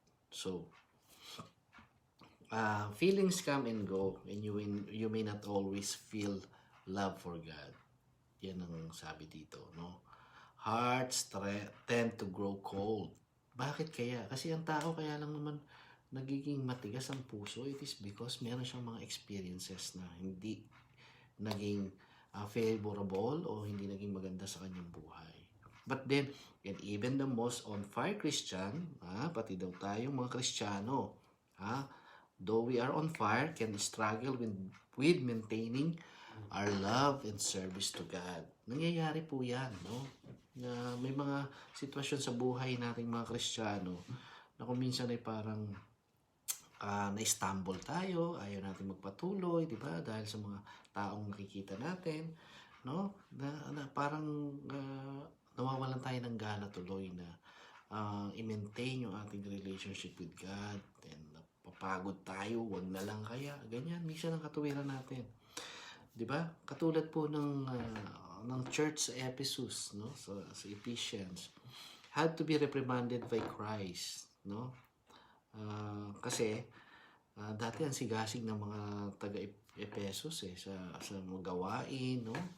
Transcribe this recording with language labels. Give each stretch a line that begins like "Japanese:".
English: So, feelings come and go, and you may not always feel love for God.
Filipino: Yan ang sabi dito, no?
English: Hearts tend to grow cold.
Filipino: Bakit kaya? Kasi ang tao kaya lang naman nagiging matigas ang puso.
English: It is because
Filipino: meron siyang mga experiences na hindi naging favorable o hindi naging maganda sa kanyang buhay.
English: But then, and even the most on-fire Christian,
Filipino: pati daw tayong mga Kristiyano,
English: though we are on fire, can struggle with maintaining our love and service to God.
Filipino: Nangyayari po yan, no? Na may mga sitwasyon sa buhay nating mga Kristiyano na kung minsan ay parang na-stumble tayo, ayaw natin magpatuloy, di ba? Dahil sa mga taong nakikita natin, no? Na parang nawawalan tayo ng gana tuloy na i-maintain yung ating
English: relationship with God,
Filipino: and papagod tayo, wag na lang kaya, ganyan, minsan ang katuwiran natin. Di ba? Katulad po ng church sa Ephesus, no?
English: Sa Ephesians, had to be reprimanded by Christ, no?
Filipino: Kasi dati ang sigasig ng mga taga-Ephesus sa mga gawain, no?